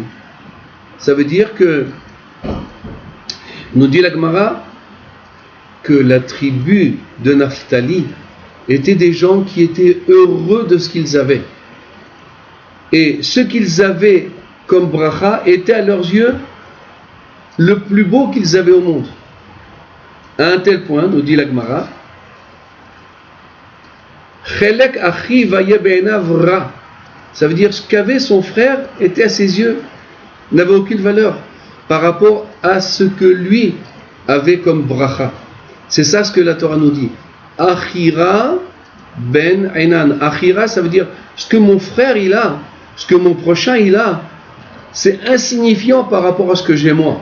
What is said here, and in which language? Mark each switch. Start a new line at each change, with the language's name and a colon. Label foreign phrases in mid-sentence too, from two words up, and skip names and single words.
French: Ça veut dire que, nous dit la Gemara, que la tribu de Naphtali étaient des gens qui étaient heureux de ce qu'ils avaient. Et ce qu'ils avaient comme bracha était à leurs yeux le plus beau qu'ils avaient au monde. À un tel point, nous dit la Gemara,
Hebrew: חלק אחיו היה בעיניו רע.
French: Ça veut dire ce qu'avait son frère était à ses yeux, n'avait aucune valeur par rapport à ce que lui avait comme bracha. C'est ça ce que la Torah nous dit. Achira ben Enan. Achira, ça veut dire ce que mon frère il a, ce que mon prochain il a, c'est insignifiant par rapport à ce que j'ai moi.